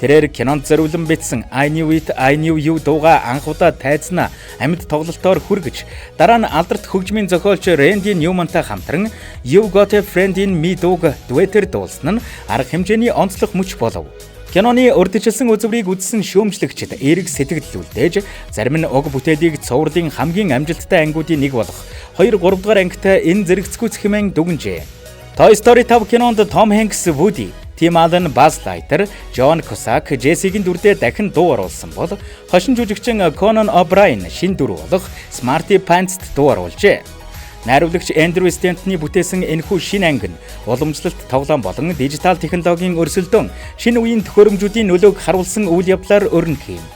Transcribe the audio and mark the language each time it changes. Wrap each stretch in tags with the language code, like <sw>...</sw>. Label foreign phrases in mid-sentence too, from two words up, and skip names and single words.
<mn>Тэрээр кинонд зориулан бичсэн I Knew It, I Knew You дууга анх удаа тайзнаа амьд тоглолтоор хүргэж, дараа нь алдарт хөгжмийн зохиолч Randy Newman-тай хамтран You Got a Friend in Me дууг дуэтээр дуулсан нь арга хэмжээний онцлог мөч болов. Киноны урьдчилсан үзүүрийг үзсэн шүүмжлэгчид эерэг сэтгэл үлдээж, зарим нь уг бүтээлийг цувралын хамгийн амжилттай ангиудын нэг болох 2-3 дугаар ангитай энэ зэрэгцгүүц хэмээн дүгнжээ. Toy Story 5 кинонд Tom Hanks, Woody, Tim Allen, Buzz Lightyear, John Cusack, Jesse-гийн дүрдээ дахин дуу оруулсан бол хошин жүжигчин Conan O'Brien шинэ дүр болох Smarty Pants-д дуу оруулжээ. Найруулагч Andrew Stanton-ы бүтээсэн энэхүү шинэ анги нь уламжлалт тоглоом болон дижитал технологийн өрсөлдөөн шинэ үеийн төхөөрөмжүүдийн нөлөөг харуулсан үйл явдлаар өрнөх юм.</mn>